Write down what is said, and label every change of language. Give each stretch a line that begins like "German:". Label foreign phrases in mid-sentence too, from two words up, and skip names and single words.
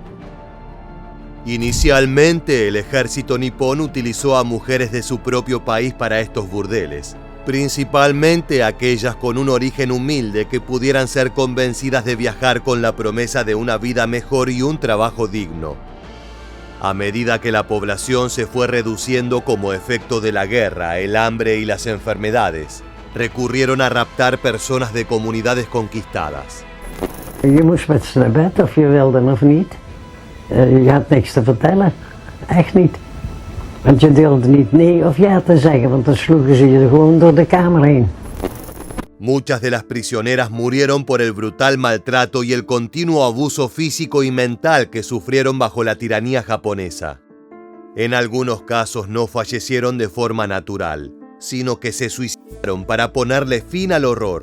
Spanish: Inicialmente, el ejército nipón utilizó a mujeres de su propio país para estos burdeles, principalmente aquellas con un origen humilde que pudieran ser convencidas de viajar con la promesa de una vida mejor y un trabajo digno. A medida que la población se fue reduciendo como efecto de la guerra, el hambre y las enfermedades, recurrieron a raptar personas de comunidades conquistadas.
Dutch: Je moest met ze naar bed of je wilde of niet. Je had niks te vertellen, echt niet. Want je durfde niet nee of ja te zeggen, want dan sloegen ze je gewoon door de kamer heen.
Spanish: Muchas de las prisioneras murieron por el brutal maltrato y el continuo abuso físico y mental que sufrieron bajo la tiranía japonesa. En algunos casos no fallecieron de forma natural, sino que se suicidaron para ponerle fin al horror.